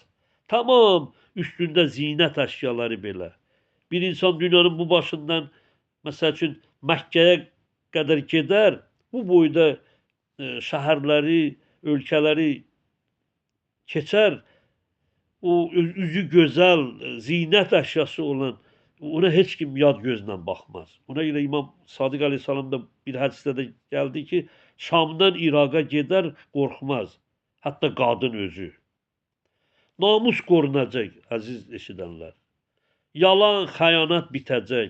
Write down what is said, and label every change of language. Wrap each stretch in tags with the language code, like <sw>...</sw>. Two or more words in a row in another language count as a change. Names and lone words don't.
<tr>Tamam, üstünde zinet eşyaları belə. Bir insan dünyanın bu başından, mesela için Mekke'ye kadar gider, bu boyda şehirleri, ülkeleri keçer, o üzü güzel, zinet eşyası olan</tr> <az>ona heç kim yad gözlə baxmaz. Ona görə İmam Sadiq Aleyhisselam da bir hədisdə də gəldi ki, Şamdan İraqa gedər, qorxmaz. Hətta qadın özü. Namus qorunacaq, əziz eşidənlər. Yalan, xəyanət bitəcək.</az>